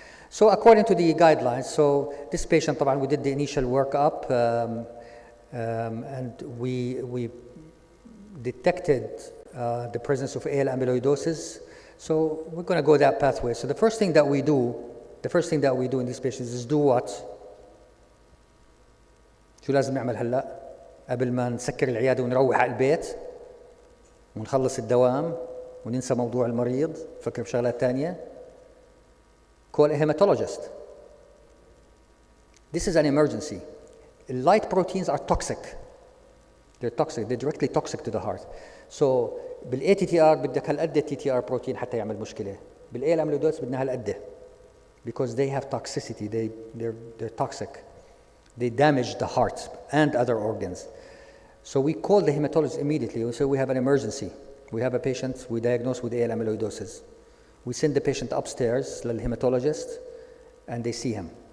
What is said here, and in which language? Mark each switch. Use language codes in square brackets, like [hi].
[en] So according to the guidelines, so this patient طبعا we did the initial workup and we detected the presence of AL amyloidosis. So we're going to go that pathway. So the first thing that we do in these patients is do what? [ar] شو لازم نعمل هلا قبل ما نسكر العيادة ونروح على البيت ونخلص الدوام وننسى موضوع المريض نفكر بشغلات تانية؟ [en] Call a hematologist. This is an emergency. Light proteins are toxic. They're toxic. They're directly toxic to the heart. [ar] So بالاي تي تي ار بدك هالقد تي تي ار بروتين حتى يعمل مشكله. بالاي الاميلويدوز بدنا هالقد [en] because they have toxicity. They're toxic. They damage the heart and other organs. So we call the hematologist immediately. We say we have an emergency. We have a patient we diagnose with AL amyloidosis. We send the patient upstairs to the hematologist and they see him.